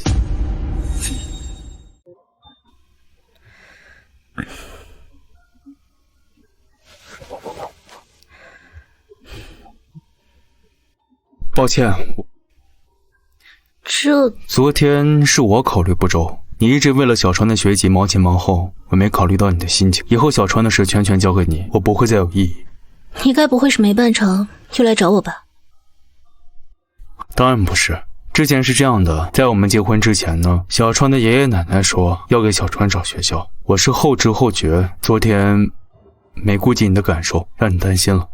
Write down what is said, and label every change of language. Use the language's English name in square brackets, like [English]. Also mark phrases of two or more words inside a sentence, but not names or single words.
[Chinese] 抱歉，昨天是我考慮不周，你一直為了小川的學籍忙前忙後，我沒考慮到你的心情。以後小川的事全權交給你，我不會再有異議。你該不會是沒辦成又來找我吧？當然不是，之前是這樣的，在我們結婚之前呢，小川的爺爺奶奶說要給小川找學校，我是後知後覺，昨天沒顧及你的感受，讓你擔心了。